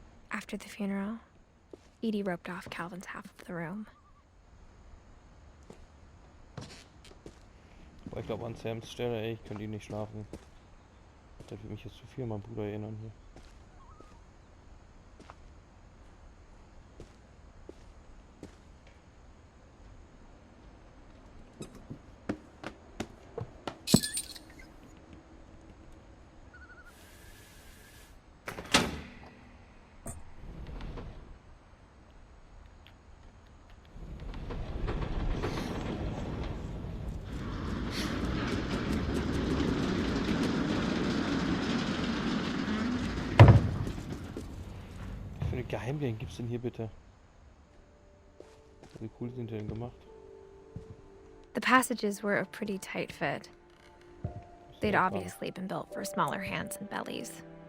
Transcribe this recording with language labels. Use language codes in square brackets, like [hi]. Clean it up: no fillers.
[en] After the funeral, Edie roped off Calvin's half of the room. [de] Aber ich glaube an Sams Stelle, ey, ich könnte ihn nicht schlafen. Das würde mich jetzt zu viel an meinen Bruder erinnern hier. Für eine Geheimgang gibt's denn hier bitte? Wie cool sind die denn gemacht? [en] The passages were a pretty tight fit. They'd obviously been built for smaller hands and bellies.